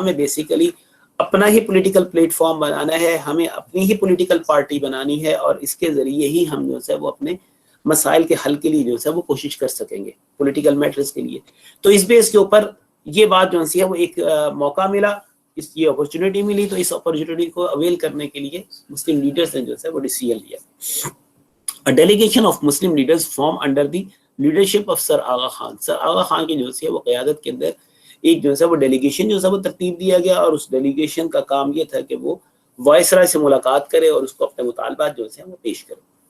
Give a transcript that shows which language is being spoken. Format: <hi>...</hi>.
<ur>ہمیں بیسیکلی اپنا ہی political plate form بنانا ہے، ہمیں اپنی ہی پولیٹیکل پارٹی بنانی ہے، اور اس کے ذریعے ہی ہم جو ہے وہ اپنے مسائل کے حل کے لیے جو ہے وہ کوشش کر سکیں گے، پولیٹیکل میٹرز کے لیے. تو اس بیس کے اوپر یہ بات جو ہے وہ ایک موقع ملا، یہ اپرچونٹی ملی، تو اس اپرچونٹی کو اویل کرنے کے لیے مسلم لیڈرز نے جو ہے وہ ڈیسیژن لیا.</ur> <en>A delegation of Muslim leaders formed under the leadership of sir Aga Khan.</en> <ur>سر آغا خان کی جو ہے وہ قیادت کے اندر ایک جو ہے وہ ڈیلیگیشن جو ہے وہ ترتیب دیا گیا، اور اس ڈیلیگیشن کا کام یہ تھا کہ وہ وائسرائے سے ملاقات کرے اور اس کو اپنے مطالبات جو ہے وہ پیش کرے.</ur>